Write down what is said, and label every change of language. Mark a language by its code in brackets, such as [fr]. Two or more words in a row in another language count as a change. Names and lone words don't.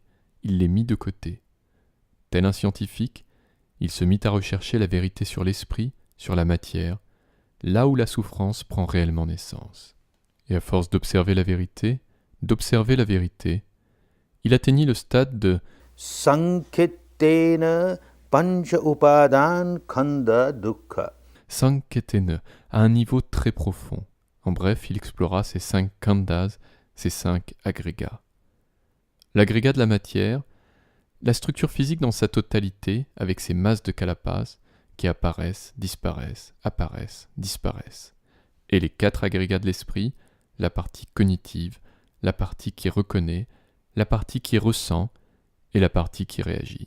[fr] Il les mit de côté. Tel un scientifique, il se mit à rechercher la vérité sur l'esprit, sur la matière, là où la souffrance prend réellement naissance. Et à force d'observer la vérité, il atteignit le stade de [pi] Sankhetena pancha upadan khanda dukkha. Sankhetena, [fr] à un niveau très profond. En bref, il explora ces 5 khandas, ces 5 agrégats. L'agrégat de la matière, la structure physique dans sa totalité, avec ses masses de calapas qui apparaissent, disparaissent, et les 4 agrégats de l'esprit, la partie cognitive, la partie qui reconnaît, la partie qui ressent et la partie qui réagit.